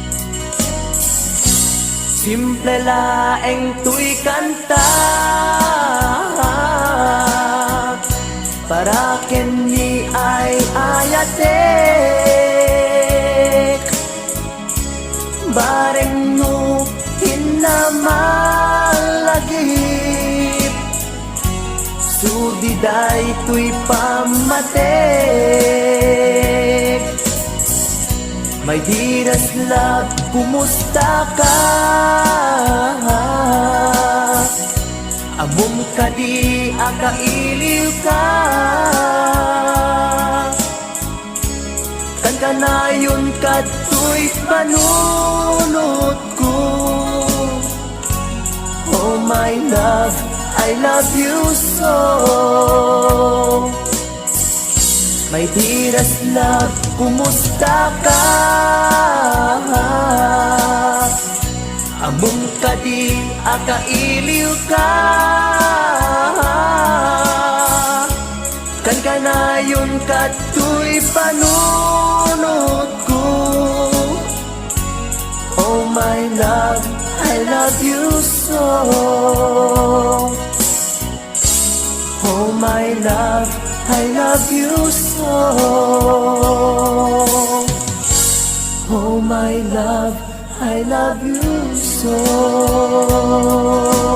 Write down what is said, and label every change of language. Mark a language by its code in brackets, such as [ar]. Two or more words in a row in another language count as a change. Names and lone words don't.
[ilo] Simple laeng tuy kanta, para ken ni ay ayatek, bareng no hinamalagip, sudiday tuy pamatek. [en] My dearest love, [ilo] kumusta ka? Amom ka di akailiw ka, kan kanayon ka to'y panunod ko. [en] Oh my love, I love you so. My dearest love, [ilo] kumusta ka? Among ka di akailiw ka, kan kanayon ka to'y panunod ko. [en] Oh my love, I love you so. Oh my love, I love you so. Oh my love, I love you so.